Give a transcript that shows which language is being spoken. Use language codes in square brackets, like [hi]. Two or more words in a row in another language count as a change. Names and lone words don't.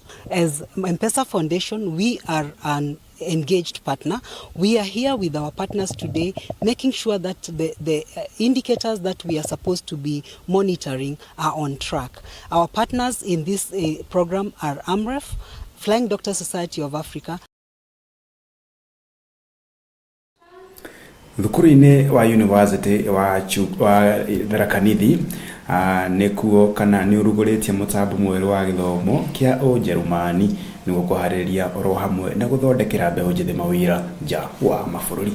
[en] As M-Pesa Foundation, we are an engaged partner. We are here with our partners today, making sure that the indicators that we are supposed to be monitoring are on track. Our partners in this program are AMREF, Flying Doctor Society of Africa. [ki] Thukuru-inĩ wa university wa Tharaka Nithi nĩkuo kana nĩ ũrugũrĩtie mũtambo mwerũ wa gĩthomo kĩa Ũnjerumani nĩguo kũharĩria oro hamwe na gũthondekera mbeũ njĩthĩ mawĩra nja wa mabũrũri.